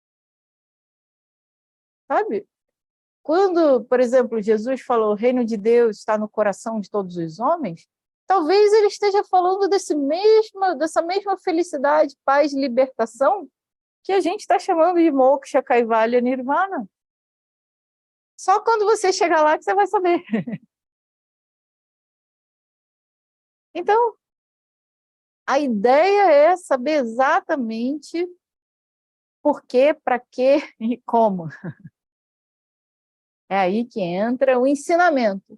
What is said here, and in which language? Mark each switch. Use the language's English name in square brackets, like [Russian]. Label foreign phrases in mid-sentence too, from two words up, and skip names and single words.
[Portuguese] Sabe? Quando, por exemplo, Jesus falou o reino de Deus está no coração de todos os homens, talvez ele esteja falando dessa mesma felicidade, paz, libertação que a gente está chamando de moksha, kaivalya, nirvana. Só quando você chegar lá que você vai saber. Então, a ideia é saber exatamente por quê, para quê e como. É aí que entra o ensinamento.